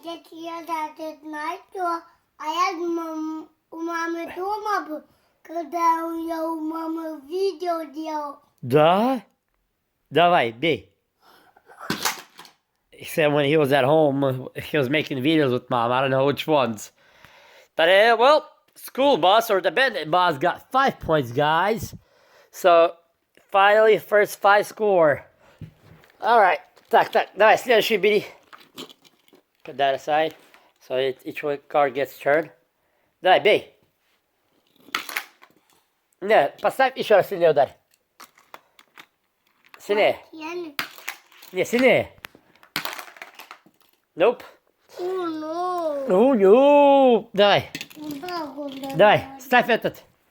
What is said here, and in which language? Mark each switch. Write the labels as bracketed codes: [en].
[ru] Я даже знаю, что я у мамы дома был, когда я у мамы видео делал. Да? Давай, бей. [en] He said when he was at home, he was making videos with mom. I don't know which ones. But, well, school bus or the Bandit bus got 5 points, guys. So, finally, first 5 score. Alright. [ru] Так, давай, следующий бери. [en] Put that aside. So each one card gets turned. [ru] Давай, бей. Не, поставь еще раз сильнее ударь. Сильнее. Не, сильнее. [en] Nope. Oh, no. [ru] Давай. Давай, ставь этот.